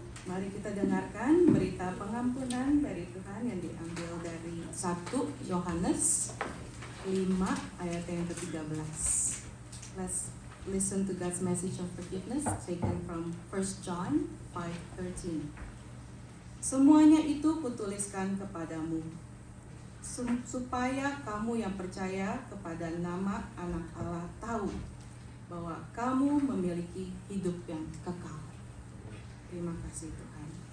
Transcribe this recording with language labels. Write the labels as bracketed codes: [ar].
[id] Mari kita dengarkan berita pengampunan dari Tuhan yang diambil dari 1 Yohanes 5 ayat yang ke-13. [en] Let's listen to God's message of forgiveness taken from 1 John 5:13. [id] Semuanya itu kutuliskan kepadamu supaya kamu yang percaya kepada nama Anak Allah tahu bahwa kamu memiliki hidup yang kekal. Terima kasih Tuhan.